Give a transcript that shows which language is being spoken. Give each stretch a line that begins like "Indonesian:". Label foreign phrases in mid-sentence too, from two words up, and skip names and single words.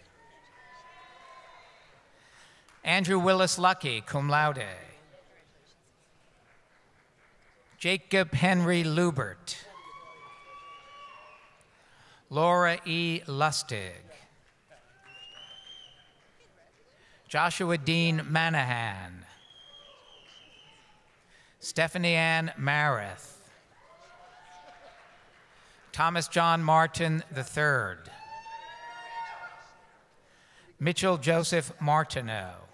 English: Andrew Willis Lucky,
Latin: cum laude.
English: Jacob Henry Lubert. Laura E. Lustig. Joshua Dean Manahan. Stephanie Ann Marith. Thomas John Martin III. Mitchell Joseph Martineau.